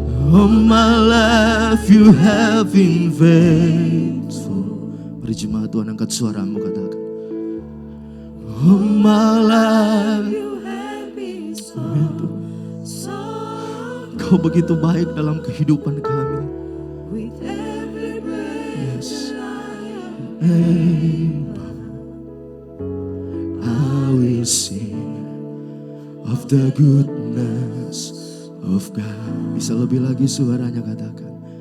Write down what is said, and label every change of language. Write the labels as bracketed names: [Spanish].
[English] All my life you have been faithful. [Indonesian] Mari jemaat Tuhan angkat suaramu katakan. [English] All my life You have been so [Indonesian] Kau begitu baik dalam kehidupan kami. [English] with every breath Yes. that I I will sing of the goodness of God. [Indonesian] Bisa lebih lagi suaranya katakan.